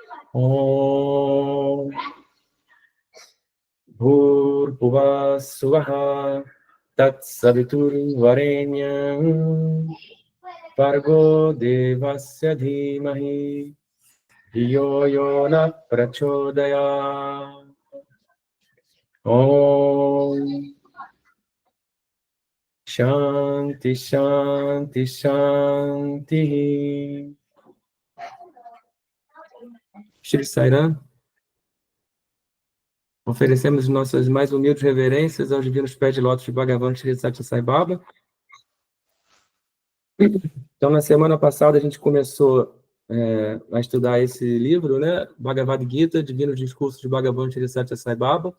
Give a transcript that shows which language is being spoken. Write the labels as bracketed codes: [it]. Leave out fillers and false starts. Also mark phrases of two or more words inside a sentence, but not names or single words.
[sa] ॐ भूर्भुवः स्वाहा तत् सवितुर्वरेण्यम् भर्गो देवस्य धीमहि धियो योन प्रचोदय. ॐ शान्ति शान्ति शान्ति. [pt] Shri Sairam, oferecemos nossas mais humildes reverências aos divinos pés de lótus de Bhagavan Shri Satya Sai Baba. Então, na semana passada, a gente começou a estudar esse livro, né? Bhagavad Gita, Divinos Discursos de Bhagavan Shri Satya Sai Baba.